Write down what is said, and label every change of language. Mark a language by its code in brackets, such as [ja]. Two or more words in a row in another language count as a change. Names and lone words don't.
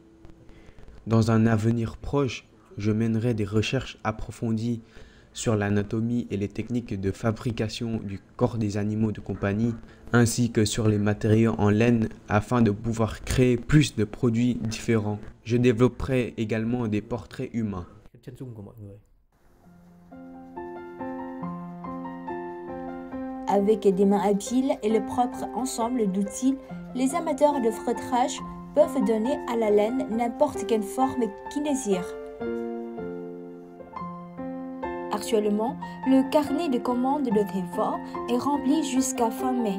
[fr] Dans un avenir proche, je mènerai des recherches approfondies sur l'anatomie et les techniques de fabrication du corps des animaux de compagnie, ainsi que sur les matériaux en laine afin de pouvoir créer plus de produits différents. Je développerai également des portraits humains. [vi] Chân dung của mọi người. [fr] Avec des mains habiles et le propre ensemble d'outils, les amateurs de feutrage peuvent donner à la laine n'importe quelle forme qu'ils désirent. Actuellement, le carnet de commandes de Teva est rempli jusqu'à fin mai.